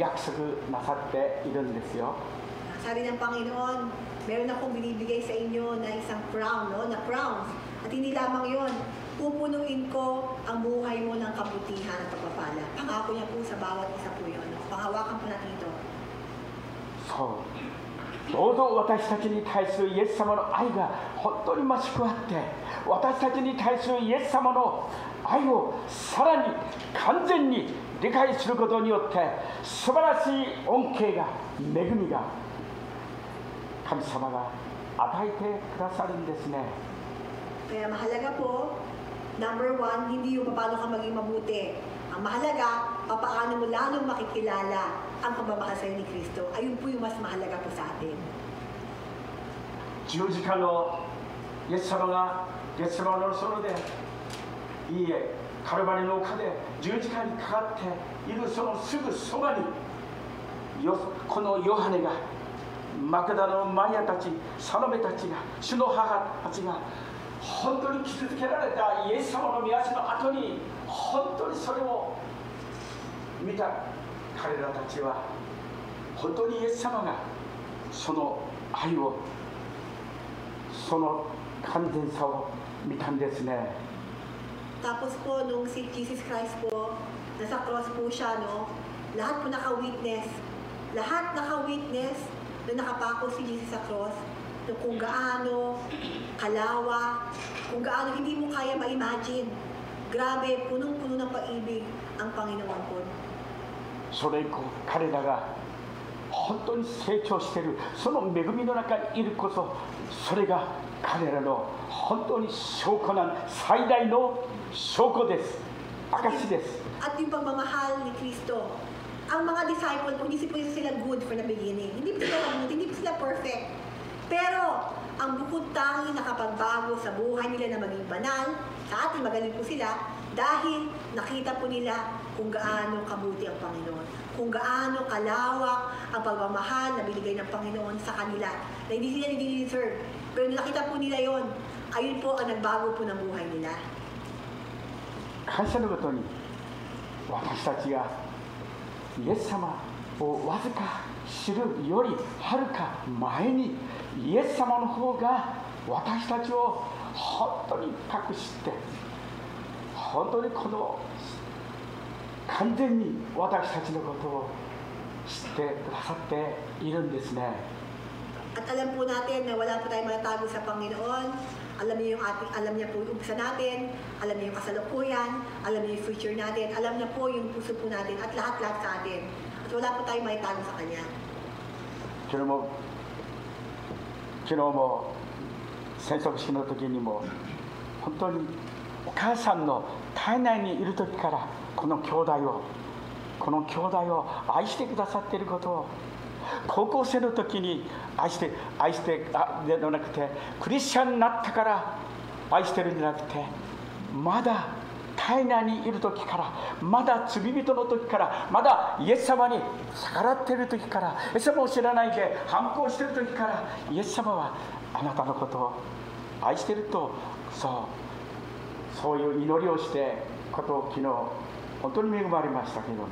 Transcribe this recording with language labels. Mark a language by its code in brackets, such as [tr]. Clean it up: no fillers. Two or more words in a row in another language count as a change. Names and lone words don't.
[tl] Sa Sabi ng Panginoon, meron akong binibigay sa inyo na isang crown, no? Na crowns. At hindi lamang yon, pupunuin ko ang buhay mo ng kabutihan at pagpapala. Pangako niya po sa bawat isa po yun. Panghawakan po natin ito. [ja] どうぞ私たちに対するイエス様の愛が本当に増し加わって、私たちに対するイエス様の愛をさらに完全に理解することによって、素晴らしい恩恵が、恵みが神様が与えてくださるんですね。 [tl] Kaya mahalaga po, [en] number one, [tl] hindi yung paano ka maging mabuti. Ang mahalaga, paano mo lalong makikilala ang pagmamahal sa'yo ni Kristo. Ayun po yung mas mahalaga po sa atin. [ja] 十字架のイエス様がゲツセマネの園で、いいえ、カルバリの丘で十字架にかかっているそのすぐそばに、このヨハネが、マクダのマリアたち、サロメたちが、主の母たちが本当に傷つけられたイエス様の御足の後に、本当にそれを見た彼らたちは、本当にイエス様がその愛を、その完全さを見たんですね。 [tl] Tapos po, nung si Jesus Christ po, nasa cross po siya, no? Lahat po naka-witness. Lahat naka-witness na nakapako si Jesus sa cross. No, kung gaano kalawa, kung gaano hindi mo kaya ma-imagine. Grabe, punong-puno ng pag-ibig ang Panginoon po. [ja] それ以降、彼らが本当に成長している、その恵みの中にいるこそ、それが彼らの本当に証拠な最大の証拠です。証です。 [tl] At yung pagmamahal ni Kristo, ang mga disciple po, hindi po sila [en] good for the beginning. [tl] Hindi po sila mabuti, hindi po sila perfect. Pero, ang bukod tangi nakapagbago sa buhay nila na maging banal, sa atin magaling po sila, dahil nakita po nila kung gaano kabuti ang Panginoon. Kung gaano kalawak ang pagmamahal na binigay ng Panginoon sa kanila. Na hindi sila nag-deserve. Pero nakita po nila yon, ayun po ang nagbago po ng buhay nila. [ja] 感謝のことに、私たちがイエス様をわずか知るよりはるか前に、イエス様の方が私たちを本当に深く知って、本当にこの完全に私たちのことを知ってくださっているんですね。 [tl] At alam po natin na wala po tayong matatago sa Panginoon. Alam niya po yung umpisa natin, alam niya yung kasalukuyan, alam niya yung future natin, alam niya po yung puso po natin at lahat-lahat sa atin. At wala po tayong matatago sa Kanya. [ja] 昨日も宣告式の時にも、本当にお母さんの体内にいる時からこの兄弟を愛してくださっていることを、高校生の時に愛してではなくて、クリスチャンになったから愛してるんじゃなくて、まだ体内にいる時から、まだ罪人の時から、まだイエス様に逆らっている時から、イエス様を知らないで反抗している時から、イエス様はあなたのことを愛していると、そういう祈りをしてことを昨日本当に恵まれましたけれども。